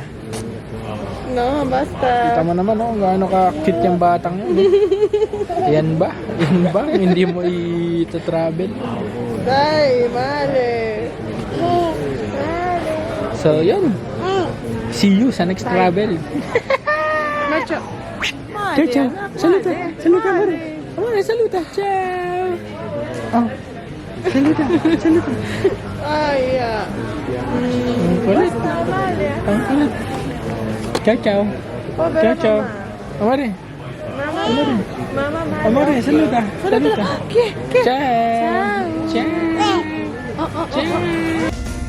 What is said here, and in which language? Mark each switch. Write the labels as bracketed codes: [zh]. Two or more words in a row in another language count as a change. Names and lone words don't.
[tl] No, basta. Kita mo naman oh, gaano ka-cute yung batang yun. Yan ba? Yan ba? Hindi mo i-travel. Ay, mali. So, yun. [en] See you [tl] sa [en] next travel. [tl] Macho. [it] Ciao, ciao. Saluta. Saluta, Mare. Mare, saluta. Ciao. Oh. Saluta. Saluta. [tl] Ay, Ang kulit. Ang kulit. [it] Ciao, ciao. Ciao, ciao. Amore. Amore. Amore, saluta. Saluta. Ciao. Ciao. Ciao.